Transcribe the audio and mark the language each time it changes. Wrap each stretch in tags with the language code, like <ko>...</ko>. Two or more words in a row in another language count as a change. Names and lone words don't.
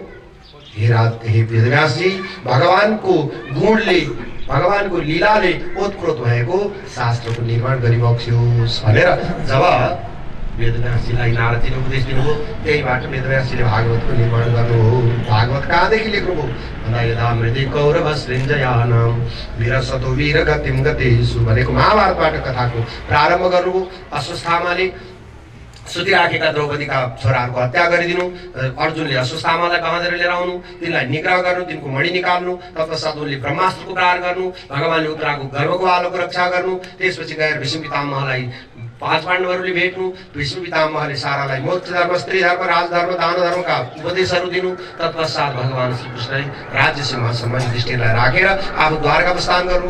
<ne>हे वेदव्यासजी भगवानको गुणले भगवानको लीलाले ओतप्रोत भएको शास्त्रको निर्माण गरिबक्स्योस् भनेर जब वेदव्यासजीलाई नारदजीले उपदेश दिनुभयो त्यहीबाट वेदव्यासजीले भागवतको निर्माण गर्नुभयो। भागवत कहाँदेखि लेख्नुभयो भन्दा</ne> <sa>यदा मृदे कौरव सृञ्जयानां वीरसतो वीर गतिम गतेषु</sa> <ne>भनेको महाभारतबाट कथाको प्रारम्भ गर्नुभयो। अश्वत्थामाले सुतिराखेका द्रौपदीका छोराहरूको हत्या गरिदिनु, अर्जुनले अश्वत्थामालाई कहाँतिर लिएर आउनु, तिनलाई निग्रह गर्नु, तिनको मणि निकाल्नु, तत्पश्चात उनले ब्रह्मास्त्रको प्रहार गर्नु, भगवानले उत्तराको गर्भको आलोको रक्षा गर्नु, त्यसपछि गएर भीष्म पितामहलाई 5 पाण्डवहरूले भेट्नु, भीष्म पितामहले सारालाई मोक्ष धर्म, स्त्री धर्म, राजधर्म, दान धर्मका उपदेशहरू दिनु, तत्पश्चात भगवान श्रीकृष्णले राज्य सिंहासनमा युधिष्ठिरलाई राखेर आफू द्वारका प्रस्थान गर्नुभयो।</ne>